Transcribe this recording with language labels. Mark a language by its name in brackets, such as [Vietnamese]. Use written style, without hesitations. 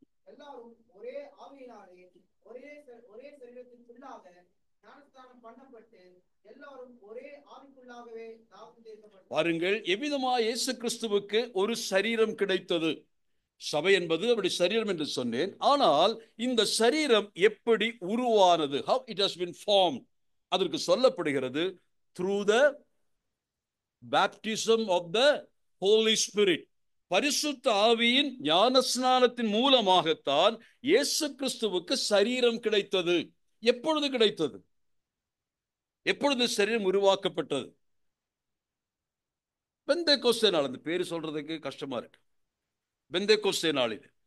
[Tamil] எல்லாரும் ஒரே ஆவியினாலே ஒரே சரீரத்திற்குள்ளாக ஞானஸ்நானம் பண்ணப்பட்டு எல்லாரும் ஒரே ஆவிக்குள்ளாகவே ஞானஸ்நானம். பாருங்கள், எவ்விதமாய் இயேசு கிறிஸ்துவுக்கு ஒரு சரீரம் கிடைத்தது. சபை என்பது அப்படி சரீரம் என்று சொன்னேன். ஆனால் இந்த சரீரம் எப்படி உருவானது? [English] How it has been formed. [Tamil] அதற்கு சொல்லப்படுகிறது [English] through the baptism of the Holy Spirit. [Tamil] பரிசுத்த ஆவியின் ஞானஸ்நானத்தின் மூலமாகத்தான் இயேசு கிறிஸ்துவுக்கு சரீரம் கிடைத்தது. எப்பொழுது கிடைத்தது? எப்பொழுது சரீரம் உருவாக்கப்பட்டது? பெந்தேகோஸ்தே நாள். அந்த பேரு சொல்றதுக்கு கஷ்டமா இருக்கு. பெந்தேகோஸ்தே நாளில்.